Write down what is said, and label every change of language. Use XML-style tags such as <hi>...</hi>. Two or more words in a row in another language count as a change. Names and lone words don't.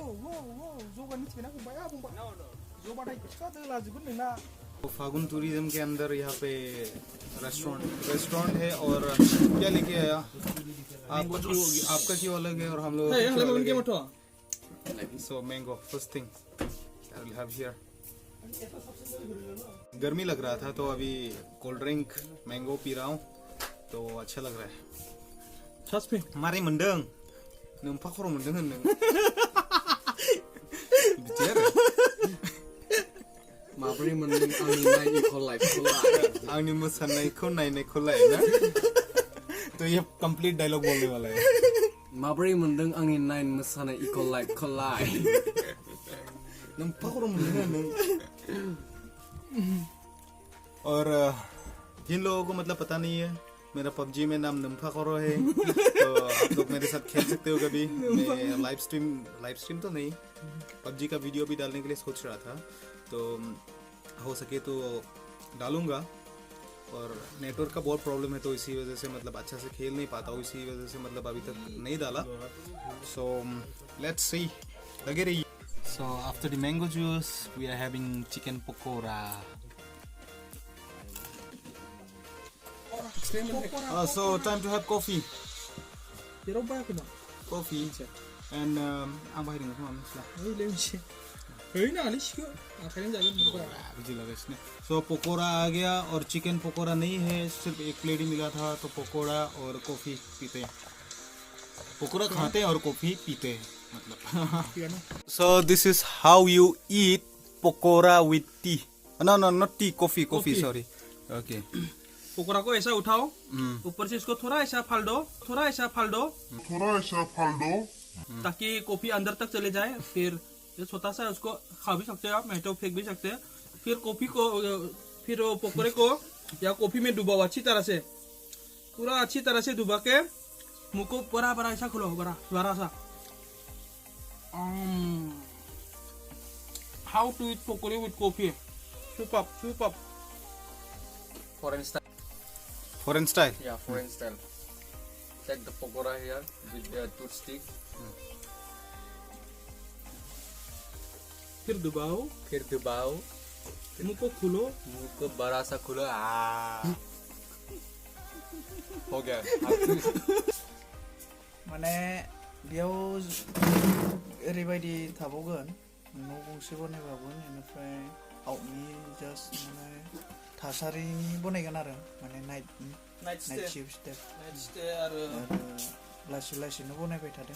<hi>तो फागुन टूरिज्म के अंदर यहाँ पे रेस्टोरेंट है, और क्या लेके आया आपका क्यों अलग है और हम लोग?</hi> <en>So mango first thing I will have here.</en> <hi>गर्मी लग रहा था तो अभी</hi> <en>cold drink mango</en> <hi>पी रहा हूँ, तो अच्छा लग रहा है। सच में</hi> <brx>मारे मंडंग नोंफा खर' मोनदों होनदों बिदि आरो माबोरै मोनदों आंनि नायनायखौ लाइफखौ आंनि मोसानायखौ नायनायखौलाय ना।</brx> <hi>तो ये</hi> <en>complete dialogue</en> <hi>बोलने वाला है।</hi> <brx>माबोरै मोनदों आंनि नाइन मोसानाय इको लाइफखौ लाइ नोंफा खर' मोनदों नों।</brx> <hi>और जिन लोगों को मतलब पता नहीं है, मेरा पबजी में नाम नम्फा खरो है, तो आप लोग मेरे साथ खेल सकते हो कभी। मैं</hi> <en>live stream</en> <hi>तो नहीं, पबजी का वीडियो भी डालने के लिए सोच रहा था, तो हो सके तो डालूंगा। और नेटवर्क का बहुत प्रॉब्लम है, तो इसी वजह से मतलब अच्छा से खेल नहीं पाता हूँ, इसी वजह से मतलब अभी तक नहीं डाला।</hi> <en>So let's see,</en> <hi>लगे रहिए।</hi> <en>So after the mango juice, we are having chicken pakora. So time to have coffee. Coffee. And ang bahay din ko mamsla.</en> <hi>So पकोड़ा आ गया, और चिकन पकोड़ा नहीं है, सिर्फ एक प्लेट ही मिला था, तो पकोड़ा और कॉफी पीते हैं। पकोड़ा खाते हैं और कॉफी पीते हैं मतलब।</hi> <en>So this is how you eat pakora with tea. No, not tea, coffee. Sorry. Okay.</en> <hi>पकोड़ा को ऐसा उठाओ, ऊपर से इसको थोड़ा ऐसा फाल दो, ताकि कॉफी अंदर तक चले जाए। फिर ये छोटा सा उसको खा भी सकते हैं आप, नहीं तो फेंक भी सकते हैं। फिर फिर पकोड़े को या कॉफी में डुबाओ अच्छी तरह से, पूरा अच्छी तरह से डुबा के मुंह को बड़ा ऐसा खोलो, बड़ा सा।</hi> <en>How to eat pakora with coffee? Super. Foreign style. Foreign style. Yeah, foreign style. Take the pakora here with the toothstick.</en> <hi>फिर डुबाओ, मुंह को खोलो, मुंह को बड़ा सा खोलो। हो गया।</hi> <brx>माने बेयाव ओरैबायदि थाबावगोन, न' गंसे बनायबावगोन, बेनिफ्राय आउटनि जास्ट माने थासारिनि बनायगोन आरो माने</brx> <en>night stay</en> <brx>आरो लासै लासैनो बनायबाय थादों।</brx>